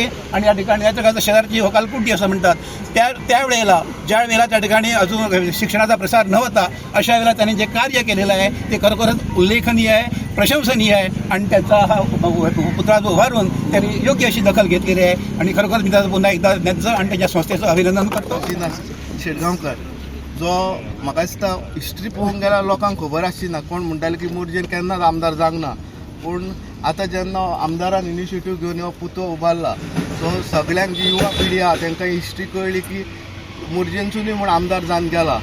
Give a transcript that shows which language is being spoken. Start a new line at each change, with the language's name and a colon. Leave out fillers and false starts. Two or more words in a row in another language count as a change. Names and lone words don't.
Marathi: आणि या ठिकाणी या प्रकारचं शेजारची होकालपुटी असं म्हणतात त्यावेळेला ज्या वेळेला त्या ठिकाणी अजून शिक्षणाचा प्रसार नव्हता अशा वेळेला त्यांनी जे कार्य केलेलं आहे ते खरोखरच उल्लेखनीय आहे, प्रशंसनीय आहे. आणि त्यांचा हा पुतळा जो उभारून त्यांनी योग्य अशी दखल घेतलेली आहे. आणि खरोखर मी त्याचं पुन्हा एकदा त्यांचं आणि त्यांच्या संस्थेचं अभिनंदन करतो.
Konkani: शेटगांवकर जो म्हाका दिसता हिस्ट्री पळोवंक गेल्यार लोकांक खबर आसची कोण म्हणटाले की मोर्जेन केन्नाच आमदार जावंक ना. पूण आतां जेन्ना आमदारान इनिशिएटीव घेवन हो पुतळो उबारला सो सगळ्यांक जी युवा पिढी आहा तांकां हिस्ट्री कळ्ळी की मोर्जेंसूनय म्हूण आमदार जावन गेला.